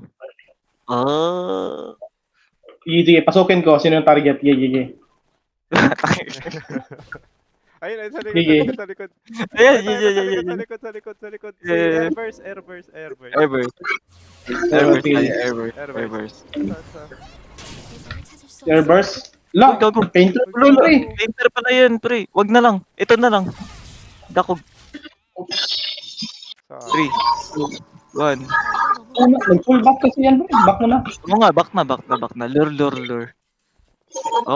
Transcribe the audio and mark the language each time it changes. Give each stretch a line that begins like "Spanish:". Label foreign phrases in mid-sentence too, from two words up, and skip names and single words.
Filipino: Ah. Sige, pasukin ko. Sino yung target? Sige. Ayun, sa Sige. likod. Ayan. Sa likod. Yeah. Airburst. Airburst.
Korean: 대상을 찾을 수 없습니다.
Filipino: Airburst. Lang. Uy, gago. Painter. Pre. Painter pala yan, pre. Wag na lang. Ito na lang. Dakog. 3, 2, 1.
English: Full back
Filipino: kasi yan, pre. Back mo na. Oo nga, back na. Lure. Hop.